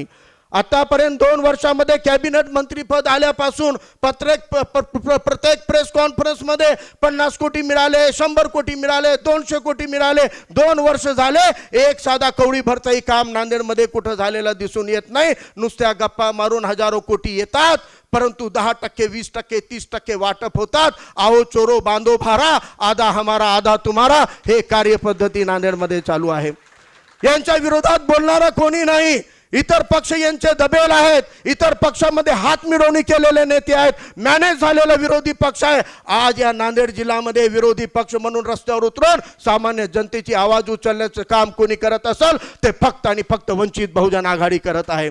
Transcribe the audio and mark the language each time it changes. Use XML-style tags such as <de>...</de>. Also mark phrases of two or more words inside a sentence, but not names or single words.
<mr>आतापर्यंत 2 वर्षामध्ये कॅबिनेट मंत्रीपद आल्यापासून प्रत्येक</mr> <en>press conference</en> <mr>मध्ये 50 कोटी मिळाले, 100 कोटी मिळाले, 200 कोटी मिळाले. 2 वर्ष झाले एक साधा कवडी भरचाही काम नांदेडमध्ये कुठं झालेलं दिसून येत नाही. नुसत्या गप्पा मारून हजारो कोटी येतात, परंतु 10%, 20%, 30% वाटप होतात.</mr> <hi>आओ चोरो बांधो भारा, आधा हमारा आधा तुम्हारा,</hi> <mr>हे कार्यपद्धती नांदेडमध्ये चालू आहे. यांच्या विरोधात बोलणारा कोणी नाही. इतर पक्ष यांचे दबेल आहेत. इतर पक्षामध्ये हात मिळवणी केलेले नेते आहेत. मॅनेज झालेला विरोधी पक्ष आहे. आज या नांदेड जिल्ह्यामध्ये विरोधी पक्ष म्हणून रस्त्यावर उतरून सामान्य जनतेची आवाज उचलण्याचं काम कोणी करत असेल ते फक्त आणि फक्त वंचित बहुजन आघाडी करत आहे.</mr>